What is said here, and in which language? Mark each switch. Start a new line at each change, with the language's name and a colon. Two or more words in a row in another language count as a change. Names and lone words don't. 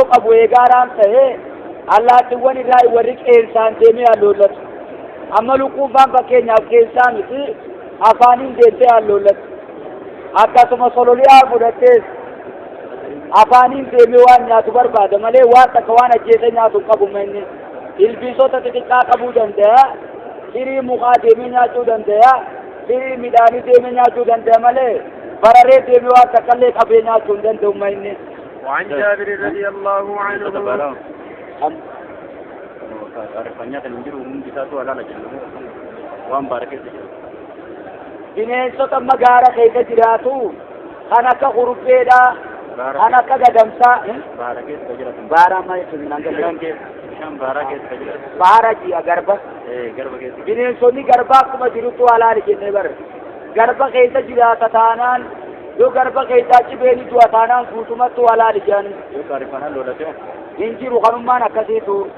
Oromo: qabu eegaaraan ta'ee allaattiiwwan irraa warri qeensaan deemee alloollatu amma lukkuufaan fakkeenyaaf keessaa miti afaaniin deemtee alloollatu akkasuma sololiyaa fudhattees afaaniin deemee waan nyaatu barbaada malee waan takka waan ajjeese nyaatu qabu inni ilbiisota xixiqqaa qabuu danda'a firii mukaa deemee nyaachuu danda'a firii midhaanii deemee nyaachuu danda'a malee bararee deemee waan takkallee qabee nyaachuu hin danda'u inni.
Arabic: وعن جابر رضي الله عنه
Oromo: bineensota magaala keessa jiraatu kan akka qurupheedha kan akka gadamsaa baara baara ji'a garba bineensonni garba akkuma jirutu halaali jennee bara garba keessa jiraata taanaan yoo garba keessaa cibeeni du'a taanaan guutumattu halaali jedhan hin jiru kanummaan akkasiitu